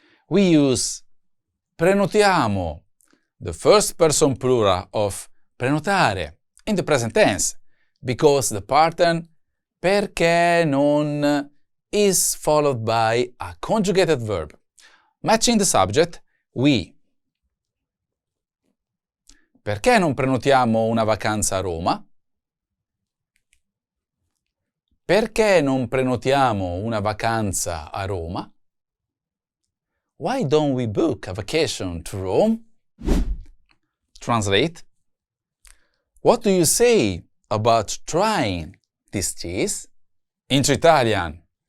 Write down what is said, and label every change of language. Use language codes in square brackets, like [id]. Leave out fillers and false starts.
[en] We use prenotiamo, the first person plural of prenotare in the present tense, because the pattern perché non is followed by a conjugated verb. Matching the subject, we. [it] Perché non prenotiamo una vacanza a Roma? Perché non prenotiamo una vacanza a Roma? [en] Why don't we book a vacation to Rome? Translate. What do you say about trying this cheese? Into Italian.